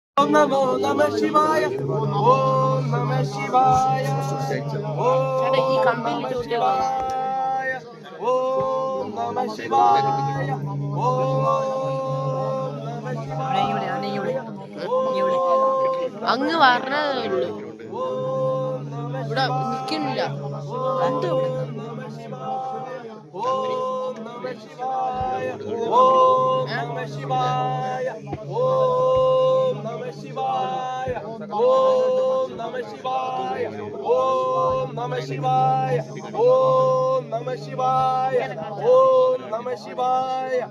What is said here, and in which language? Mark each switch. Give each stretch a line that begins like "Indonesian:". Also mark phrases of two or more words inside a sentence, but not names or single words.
Sanskrit: ॐ नमो नमः शिवाय। ॐ नमः शिवाय. ॐ नमः शिवाय. ॐ नमः शिवाय। ॐ नमः शिवाय.
Malayalam: അങ്ങ് പറഞ്ഞതേ ഉള്ളൂ, ഇവിടെ നിൽക്കുന്നില്ല. എന്തോ
Sanskrit: ॐ नमः शिवाय. ॐ नमः शिवाय। ॐ नमः शिवाय. ॐ नमः शिवाय। ॐ नमः शिवाय. ॐ नमः शिवाय। ॐ नमः शिवाय.